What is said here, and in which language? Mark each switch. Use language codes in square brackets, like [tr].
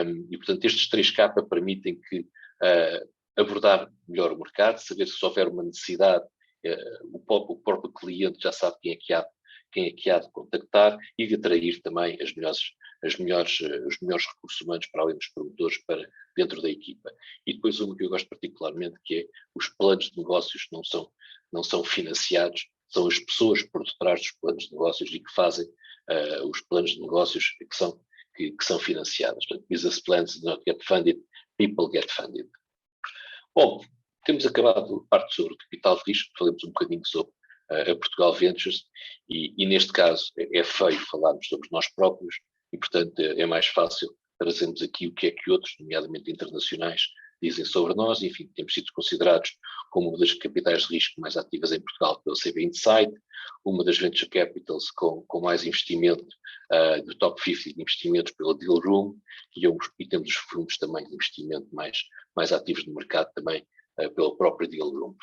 [pt] E, portanto, estes 3K permitem que abordar melhor o mercado, saber se houver uma necessidade, o próprio cliente já sabe quem é que há de contactar, e de atrair também os melhores recursos humanos para além dos promotores para dentro da equipa. E depois uma que eu gosto particularmente, que é os planos de negócios não são financiados, são as pessoas por detrás dos planos de negócios e que fazem os planos de negócios que são financiados. Portanto, [en] business plans do not get funded, people get funded. [pt] Bom, temos acabado a parte sobre o capital de risco, falamos um bocadinho sobre a Portugal Ventures, e neste caso é feio falarmos sobre nós próprios, e portanto é mais fácil trazermos aqui o que é que outros, nomeadamente internacionais, dizem sobre nós. Enfim, temos sido considerados como uma das capitais de risco mais ativas em Portugal pelo CB Insight, uma das venture capitals com mais investimento do top 50 de investimentos pela Deal Room, e temos os fundos também de investimento mais ativos no mercado também pela própria Deal Room.